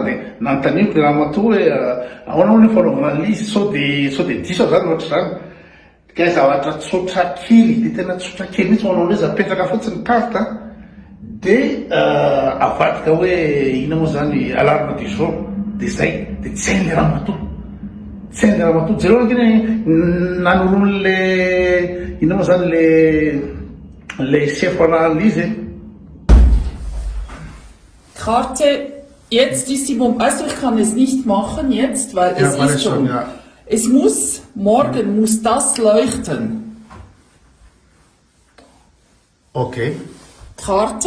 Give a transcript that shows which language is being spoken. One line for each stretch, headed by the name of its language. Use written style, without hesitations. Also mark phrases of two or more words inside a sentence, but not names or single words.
Malagasy: de nanotaniko le raha mato hoe ahoanao ny fanaovana lizy sao de diso zany ohatra zany ka zavatra tsotra kely de tena tsotra kely mihitsy hoanao izy apetraka fotsiny carte de avadika hoe ina moa zany
French: alarme du jour
Malagasy: de zay de tsy hainle raha mato tsy hainle raha mato jereo keny nanorony le ina moa zany
French: le chef analyse
German: Karte, jetzt ist die Bombe, also ich kann es nicht machen jetzt, weil es ist schon, ja. es muss, morgen muss das leuchten. Okay. Karte,